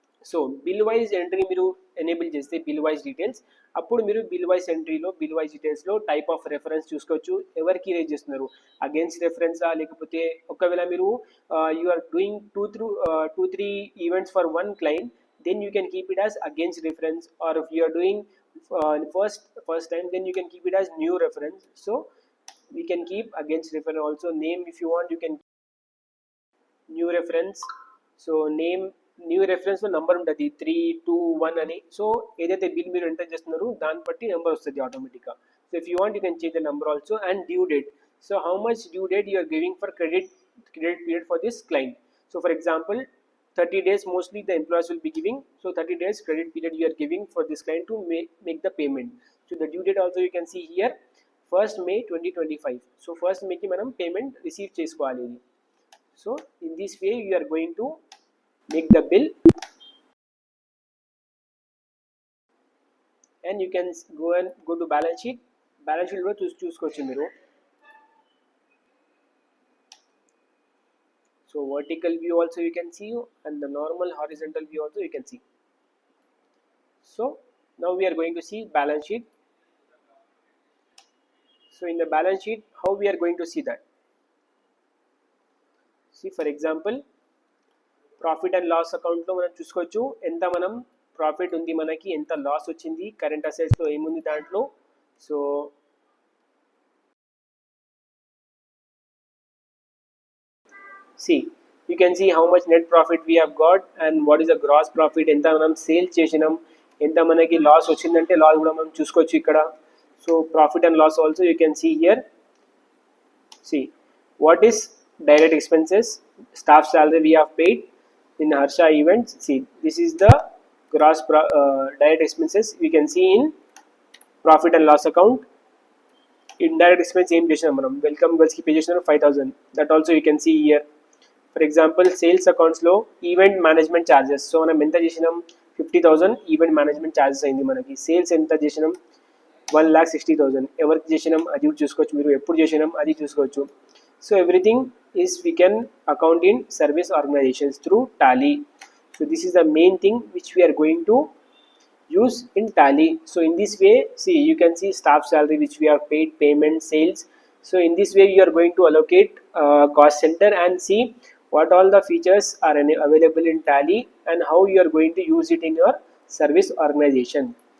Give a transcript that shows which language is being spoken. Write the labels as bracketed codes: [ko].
[te] So bill wise entry మీరు enable చేస్తే bill wise details, అప్పుడు మీరు bill wise ఎంట్రీలో bill wise డీటెయిల్స్లో type of reference చూసుకోవచ్చు. ఎవరికి రేజ్ చేస్తున్నారు, అగేన్స్ట్ రెఫరెన్సా, లేకపోతే ఒకవేళ మీరు [en] You are doing two three events for one client, then you can keep it as against reference, or if you are doing first time, then you can keep it as new reference. So we can keep against reference also. Name, if you want, you can new reference. So name, [te] new రెఫరెన్స్లో number ఉంటుంది 321 అని. So ఏదైతే bill మీరు enter చేస్తున్నారో దాన్ని బట్టి number వస్తుంది ఆటోమేటిక్గా. [en] So if you want you can change the number also. And due date, so how much due date you are giving for credit period for this client. So for example 30 days mostly the employees will be giving, so 30 days credit period you are giving for this client to make the payment. So the due date also you can see here 1st May 2025. So [te] 1st May ki manam payment receive chesukovali. [en] So in this way you are going to make the bill, and you can go to balance sheet lo [te] చూసుకోవచ్చు మీరు. [en] So vertical view also you can see, and the normal horizontal view also you can see. So now we are going to see balance sheet. So in the balance sheet, how we are going to see that? See, for example, [te] profit and loss అకౌంట్లో మనం చూసుకోవచ్చు ఎంత మనం profit ఉంది, మనకి ఎంత loss వచ్చింది, current అసెట్స్లో ఏముంది దాంట్లో. [en] so see, you can see how much net profit we have got and what is the gross profit, [te] ఎంత మనం సేల్స్ చేసినాం, ఎంత మనకి లాస్ వచ్చిందంటే లాస్ కూడా మనం చూసుకోవచ్చు ఇక్కడ. [en] So profit and loss also you can see here. See, what is direct expenses, staff salary we have paid in Harsha events. See, this is the gross direct expenses we can see in profit and loss account. Indirect expense [te] ఏం చేసినాం మనం, [en] welcome girls [te] కి pay చేసినాం [en] 5,000, that also you can see here. [te] For example sales అకౌంట్స్లో event management charges, so మనం ఎంత చేసినాం 50,000 event management charges అయింది మనకి. సేల్స్ ఎంత చేసినాం 1,60,000, ఎవరికి చేసినాం అది చూసుకోవచ్చు, మీరు ఎప్పుడు చేసినాం అది చూసుకోవచ్చు. [en] So everything is we can account in service organizations through Tally. So this is the main thing which we are going to use in Tally. So in this way, see, you can see staff salary which we have paid, payment, sales. So in this way you are going to allocate cost center and see what all the features are available in Tally and how you are going to use it in your service organization.